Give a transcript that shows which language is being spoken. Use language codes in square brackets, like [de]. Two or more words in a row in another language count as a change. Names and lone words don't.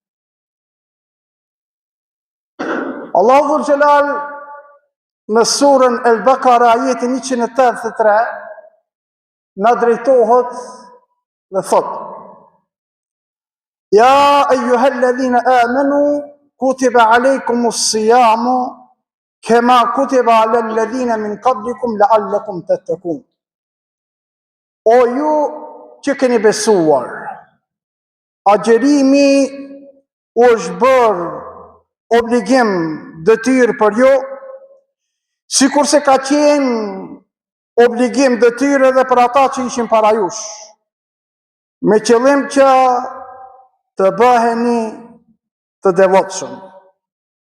[ar] الله ذو الجلال [sq] në surën El-Bakara ajetin 183 na drejtohet dhe thot: [ar] يا أيها الذين آمنوا كتب عليكم الصيام كما كتب على الذين من قبلكم لعلكم تتقون. [sq] O ju që keni besuar, agjerimi u është bërë obligim detyrë për ju, sikurse ka qenë obligim detyrë edhe për ata që ishin para jush, me qëllim që të bëheni të devotshëm.